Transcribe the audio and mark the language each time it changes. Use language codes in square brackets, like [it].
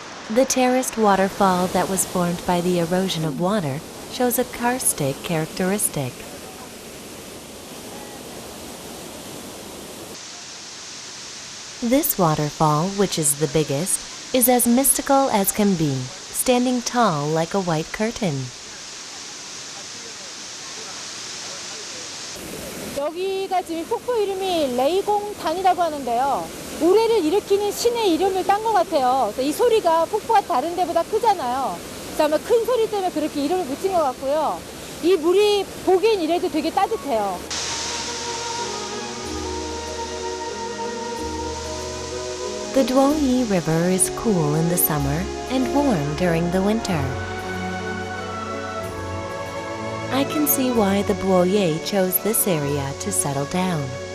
[en] The terraced waterfall that was formed by the erosion of water shows a karstic characteristic. This waterfall, which is the biggest, is as mystical as can be, standing tall like a white curtain. [ko] 여기가 지금 폭포 이름이 레이공단이라고 하는데요. 우레를 일으키는 신의 이름을 딴 것 같아요. 그래서 이 소리가 폭포가 다른 데보다 크잖아요. 그래서 아마 큰 소리 때문에 그렇게 이름을 붙인 것 같고요. 이 물이 보기엔 이래도 되게 따뜻해요. [en] The Duoyi River is cool in the summer and warm during the winter. I can see why the Buoye chose this area to settle down.